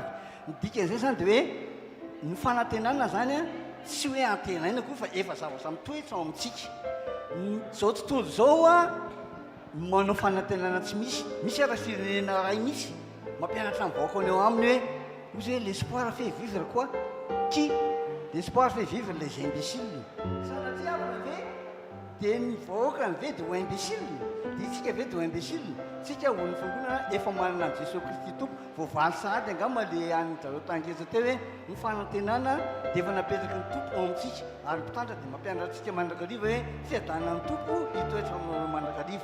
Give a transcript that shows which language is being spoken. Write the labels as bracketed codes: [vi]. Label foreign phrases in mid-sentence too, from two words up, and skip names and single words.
[mg] Ny dikan'izay zany dia hoe ny fanantenana zany tsy hoe antenaina koa fa efa zavatra mitoetra ao amintsika. Zao tontolo zao manao fanantenana tsy misy ara firenena ray misy mampianatra ny vahoaka eo aminy hoe ozy hoe [fr] l'espoir fait vivre quoi qui l'espoir fait vivre les imbéciles. [mg] Sanatria aby ve dia ny vahoaka ny ve dia ho imbécile dia tsika ve dia ho imbécile. Tsika ho ny fiangonana efa manana an' Jesosy Kristy tompo voavaly sahady angamba le any zareo tangeza teo hoe ny fanantenana dia efa napetraka ny tompo ao amintsika ary mpitandra dia mampianatra antsika mandrakariva hoe fiadanan'ny tompo hitoetra amin'ireo mandrakariva.